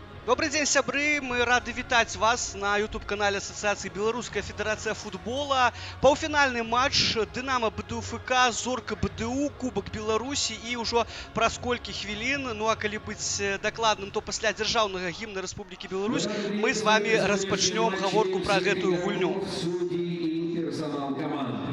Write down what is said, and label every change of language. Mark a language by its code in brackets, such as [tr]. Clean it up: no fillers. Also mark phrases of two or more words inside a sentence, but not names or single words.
[ru] Добрый день, [be] сябры! Мы рады вітаць вас на YouTube-канале Ассоциации Белорусская Федерация Футбола. Паўфінальны матч Дынамо БДУ-ФК, Зорка БДУ, Кубок Беларусі і ўжо праз колькі хвілін, ну а калі быць дакладным, то пасля дзяржаўнага гімна Рэспублікі Беларусь мы з вами распачнём гаворку пра гэтую гульню. [ru] Персонал команд.